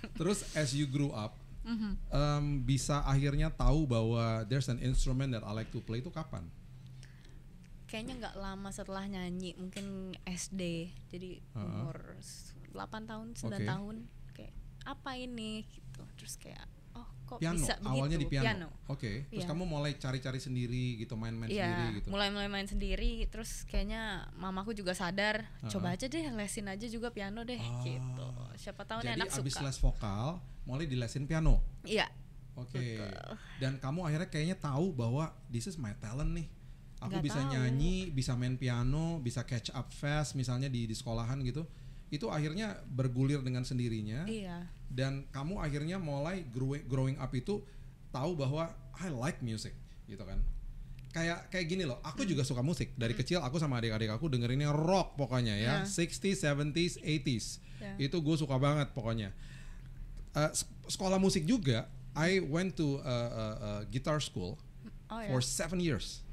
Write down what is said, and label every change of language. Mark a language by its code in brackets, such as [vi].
[id] Terus [en] as you grew up, [id] bisa akhirnya tahu bahwa [en] there's an instrument that I like to play [id] itu kapan? Kayaknya nggak lama setelah nyanyi, mungkin SD. Jadi umur 8 tahun, 9 tahun. Kayak apa ini gitu. Terus kayak kok piano, bisa begitu. Awalnya di piano. Terus kamu mulai cari-cari sendiri gitu, main-main sendiri gitu. Mulai main sendiri, terus kayaknya mamaku juga sadar, coba aja deh lesin aja juga piano deh gitu. Siapa tahu nih anak suka. Jadi abis les vokal, mulai dilesin piano. Iya. Dan kamu akhirnya kayaknya tahu bahwa [en] this is my talent [id] nih. Aku bisa nyanyi, bisa main piano, bisa [en] catch up fast [id] misalnya di sekolahan gitu. Itu akhirnya bergulir dengan sendirinya. Dan kamu akhirnya mulai growing up itu tahu bahwa [en] I like music [id] gitu kan. Kayak gini loh, aku juga suka musik. Dari kecil aku sama adik-adik aku dengerinnya rock pokoknya ya. 60s, 70s, 80s. Itu gue suka banget pokoknya. Sekolah musik juga, [en] I went to guitar school for 7 years.